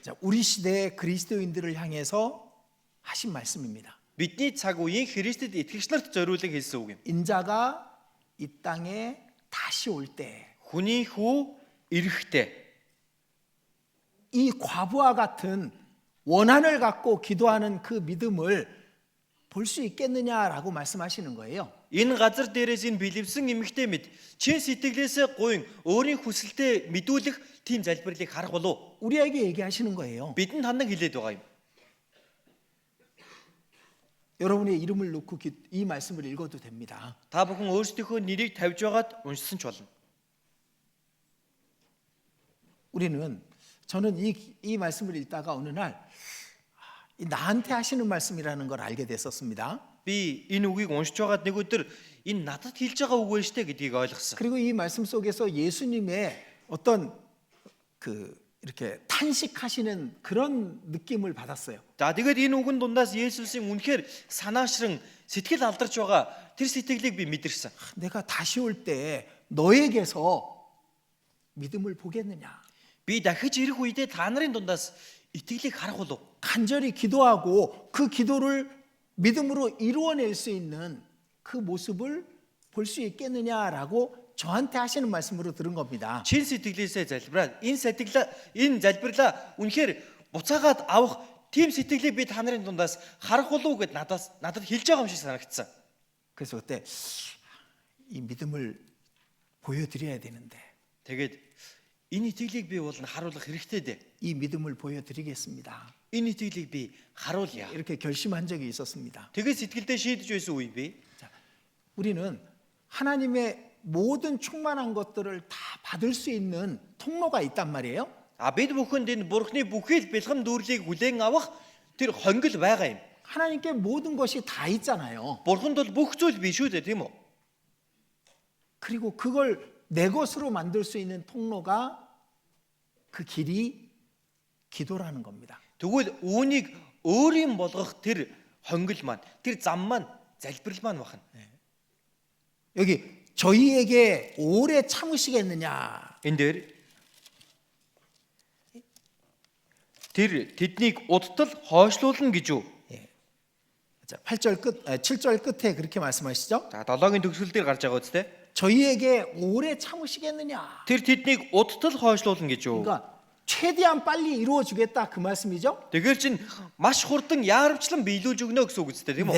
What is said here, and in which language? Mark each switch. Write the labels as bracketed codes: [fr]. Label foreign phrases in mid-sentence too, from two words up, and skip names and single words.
[ko] 자, 우리 시대의 그리스도인들을 향해서 하신 말씀입니다. [mn] Бидний цаг үеийн Христэд итгэгч нарт зориулан хэлсэн үг юм. [ko] 인자가 이 땅에 다시 올 때 이 [mn] Хүний хүү ирэхтэй [ko] 과부와 같은 원한을 갖고 기도하는 그 믿음을 볼 수 있겠느냐라고 말씀하시는 거예요. [mn] энэ газар дээрээс энэ бэлэвсэн эмхтэй мэт чин сэтгэлээсээ гуйн өөрийн хүсэлтэд мэдүүлэх тийм залбирлыг харах болов [ko] 우리에게 얘기하시는 거예요. [mn] бидэнд хандан хэлээд байгаа юм. [ko] 여러분의 이름을 놓고 이 말씀을 읽어도 됩니다. [mn] Та бүхэн өөрсдийнхөө нэрийг тавьж байгаад уншсан ч болно. [ko] 저는 이 말씀을 읽다가 어느 날 나한테 하시는 말씀이라는 걸 알게 됐었습니다. [mn] Би энэ үгийг уншиж байгаад нэг өдөр энэ надад хэлж байгаа үг вэ штэ гэдгийг ойлгосон. [ko] 그리고 이 말씀 속에서 예수님의 어떤 이렇게 탄식하시는 그런 느낌을 받았어요. [mn] За тэгээд энэ үгэн дундаас Есүсийн үнэхээр санаашран сэтгэл алдарч байгаа тэр сэтгэлийг би мэдэрсэн. [ko] 내가 다시 올 때 너에게서 믿음을 보겠느냐? [mn] Би дахиж ирэх үедээ та нарын дундаас итгэлийг харах болов. [ko] 간절히 기도하고 그 기도를 믿음으로 이루어낼 수 있는 그 모습을 볼 수 있겠느냐라고 저한테 하시는 말씀으로 들은 겁니다. [mn] Чин сэтгэлээсээ залбираад энэ залбирлаа үнэхээр буцаагаад авах тийм сэтгэлийг би та нарын дундаас харах болов гэд надад хэлж байгаа юм шиг санагдсан. [ko] 그래서 그때 이 믿음을 보여드려야 되는데 [mn] Тэгээд энэ итгэлийг би бол харуулах хэрэгтэй дээ. [ko] 이 믿음을 보여드리겠습니다. [mn] Энэ итгэлийг би харуулъя. [ko] 이렇게 결심한 적이 있었습니다. [mn] Тэгээд сэтгэлдээ шийдэж байсан үе би. [ko] 우리는 하나님의 모든 충만한 것들을 다 받을 수 있는 통로가 있단 말이에요. [mn] Бид бүхэнд энэ бурхны бүхэл бэлгэн дүүрлийг хүлээн авах тэр хонгил байгаа юм. [ko] 하나님께 모든 것이 다 있잖아요. [mn] Бурханд бол бүх зүйл биш үү тийм үү? [ko] 그리고 그걸 내 것으로 만들 수 있는 통로가 그 길이 기도라는 겁니다. [mn] Тэгвэл үүнийг өөрийн болгох тэр хонгил маань, тэр зам маань, залбирал маань бахна. [ko] 여기 저희에게 오래 참으시겠느냐? [mn] Энэ дээр тэр тэднийг удтал хойшлуулна гэж юу? [ko] 자, 8절 끝, 7절 끝에 그렇게 말씀하시죠? [mn] За 7-гийн төгсгөл дээр гарч байгаа үстэй. [ko] 저희에게 오래 참으시겠느냐? [mn] Тэр тэднийг удтал хойшлуулна гэж юу? [ko] 그러니까 최대한 빨리 이루어 주겠다 그 말씀이죠? [mn] Тэгэхээр чин маш хурдан яарвчлан биелүүлж өгнө гэсэн үг үстэй тийм үү?